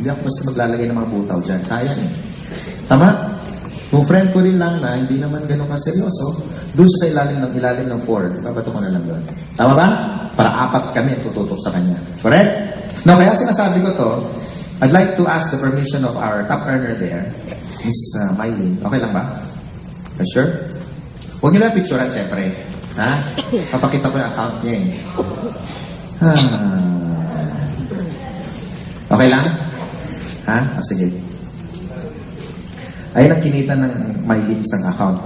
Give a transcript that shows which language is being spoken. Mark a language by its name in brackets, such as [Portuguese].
[Filipino] Hindi ako basta maglalagay ng mga butaw dyan. Sayang eh. Tama? Kung friend ko rin lang na hindi naman ganun kaseryoso, doon siya sa ilalim ng 4. Babato ko na lang doon. Tama ba? Para 4 kami tututok sa kanya. Correct? [English] Now, [Filipino] kaya sinasabi ko to, [English] I'd like to ask the permission of our top earner there, Miss Mylene. [Filipino] Okay lang ba? Sure? Huwag niyo na picturean, siyempre. Ha? Papakita ko yung account niya eh. Okay lang? Ha? Sige. Ayun ang kinita ng Mylene isang account.